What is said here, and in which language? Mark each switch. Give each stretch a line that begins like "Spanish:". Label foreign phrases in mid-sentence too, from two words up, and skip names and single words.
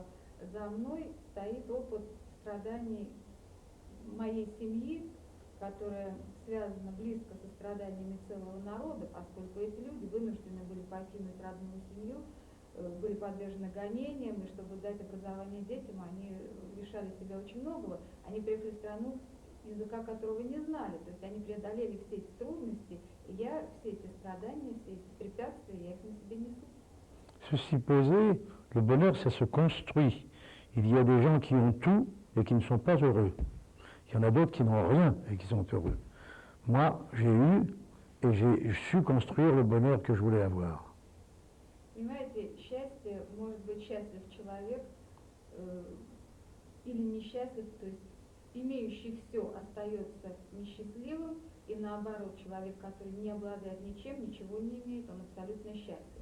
Russian: За мной стоит опыт страданий моей семьи, которая связана близко со страданиями целого народа, поскольку эти люди вынуждены были покинуть родную семью, были подвержены гонениям, и чтобы дать образование детям, они лишали себя очень многого. Они приехали в страну, языка которого не знали, то есть они преодолели все эти трудности, и я все эти страдания, все эти препятствия, я их на себе несу.
French: Ceci posé, le bonheur, ça se construit. Il y a des gens qui ont tout et qui ne sont pas heureux. Il y en a d'autres qui n'ont rien et qui sont heureux. Moi, j'ai eu et j'ai su construire le bonheur que je voulais avoir.
Russian: Понимаете, счастье, может быть счастлив человек или несчастлив, то есть имеющий все остается несчастливым, и наоборот, человек, который не обладает ничем, ничего не имеет, он абсолютно счастлив.